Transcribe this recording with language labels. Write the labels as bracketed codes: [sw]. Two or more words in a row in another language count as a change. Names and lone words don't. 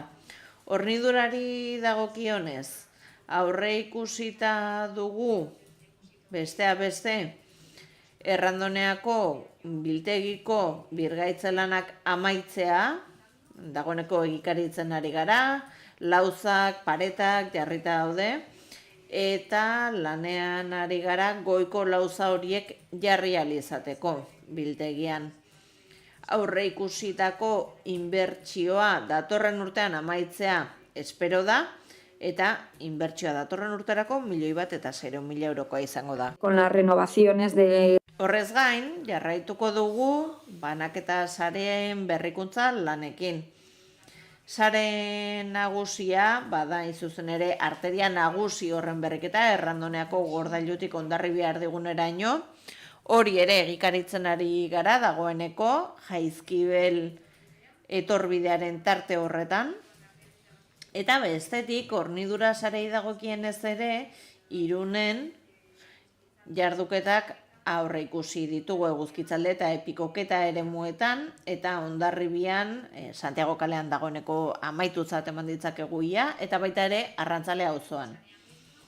[eu] Hornidurari dagokionez, aurreikusita dugu bestea beste Errandoneako biltegiko birgaitzelanak amaitzea, dagoeneko egikaritzen ari gara, lauzak, paretak jarrita daude, eta lanean ari gara goiko lauza horiek jarri alizateko biltegian. Aurreikusitako inbertsioa datorren urtean amaitzea espero da, eta inbertsioa datorren urterako 1.106.000 eurokoa izango da. [es] Con las renovaciones de... [eu] Horrez gain, jarraituko dugu banaketa sareen berrikuntza lanekin. Sare nagusia, bada izuzen ere arteria nagusi horren berriketa, Errandoneako Gordailutik Hondarribia erdiguneraino, hori ere egikaritzen ari gara dagoeneko, Jaizkibel etorbidearen tarte horretan, eta bestetik hornidura sarei dagokienez ere, Irunen jarduketak aurreikusi ditugu Eguzkitzalde eta Epikoketa eremuetan, eta Hondarribian, Santiago kalean dagoeneko amaitutzat eman ditzakegu ia, eta baita ere Arrantzale auzoan.